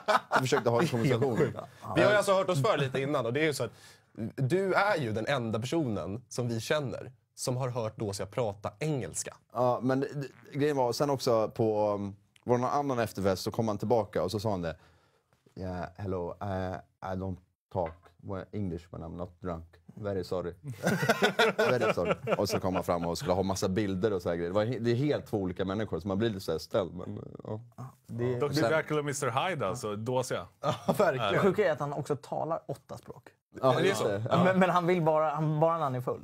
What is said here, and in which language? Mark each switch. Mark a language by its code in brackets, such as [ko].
[sv] Jag försökte ha en konversation. Vi har ju alltså hört oss för lite innan och det är ju så att du är ju den enda personen som vi känner som har hört Dosia prata engelska. Ja, men grejen var, sen också på, var det någon annan efterfest så kom han tillbaka och så sa han det. [en] Yeah, hello, I don't talk English when I'm not drunk. Very sorry. Very sorry. [sv] Och så kom han fram och skulle ha massa bilder och så här grejer. Det är helt två olika människor som man blir lite så här ställd. Men, ja. Dr. Jekyll och Mr. Hyde alltså, Dosia. Ja, verkligen. Det sjuka är att han också talar 8 språk. Ja, just det. Ja. Men han vill bara när han är full.